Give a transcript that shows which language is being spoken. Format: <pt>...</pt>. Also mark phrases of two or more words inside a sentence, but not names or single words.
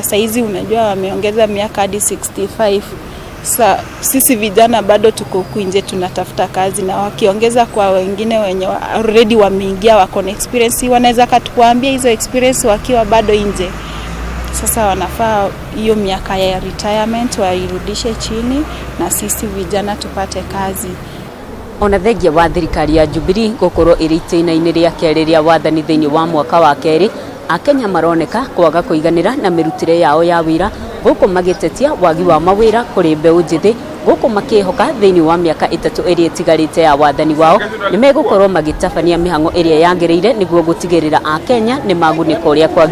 <sw>Saizi unajua wameongeza miaka hadi 65. Sisi vijana bado tuko huku nje tunatafuta kazi, na wakiongeza kwa wengine wenye already wameingia wako na experience, wanaweza katuambia hizo experience wakiwa bado nje. Sasa wanafaa hiyo miaka ya retirement wairudishe chini na sisi vijana tupate kazi.</sw> <ki>Ona thengia wa thirikari ya Jubilee gukorwo iriteina-ini ria keri ria wathani thiini wa mwaka wa keri, Akenya maroneka kwaga kuiganira na mirutire yao ya wira, guku magitetia wagi wa mawira kuri mbeu njithi, guku makihoka thiini wa miaka 3 iria itigarite ya wathani wao nimegukorwo magitabania mihango iria yagiriire niguo gutigirira Akenya ni maguniko uria kwa</ki>